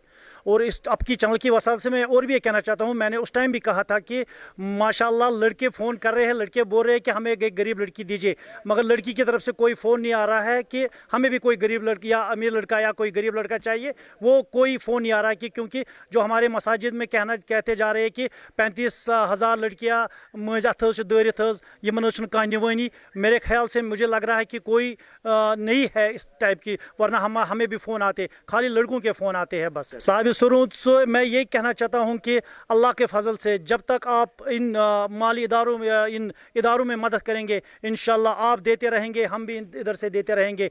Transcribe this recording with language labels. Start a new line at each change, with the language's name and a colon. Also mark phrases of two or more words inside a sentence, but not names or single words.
Urdu: اور اس آپ کی چینل کی وساطت سے میں اور بھی یہ کہنا چاہتا ہوں، میں نے اس ٹائم بھی کہا تھا کہ ماشاءاللہ لڑکے فون کر رہے ہیں، لڑکے بول رہے ہیں کہ ہمیں ایک غریب لڑکی دیجیے، مگر لڑکی کی طرف سے کوئی فون نہیں آ رہا ہے کہ ہمیں بھی کوئی غریب لڑکی یا امیر لڑکا یا کوئی غریب لڑکا چاہیے. وہ کوئی فون نہیں آ رہا ہے کہ کیونکہ جو ہمارے مساجد میں کہتے جا رہے ہیں کہ 35,000 لڑکیاں
Kashmiri: मज अथ दरित यमन कानवानी।
Urdu: میرے خیال سے مجھے لگ رہا ہے کہ کوئی نہیں ہے اس ٹائپ کی، ورنہ ہمیں بھی فون آتے، خالی لڑکوں کے فون آتے ہیں بس. صاحب سرود سے میں یہ کہنا چاہتا ہوں کہ اللہ کے فضل سے جب تک آپ ان مالی اداروں میں مدد کریں گے، ان شاءاللہ آپ دیتے رہیں گے، ہم بھی ادھر سے دیتے رہیں گے.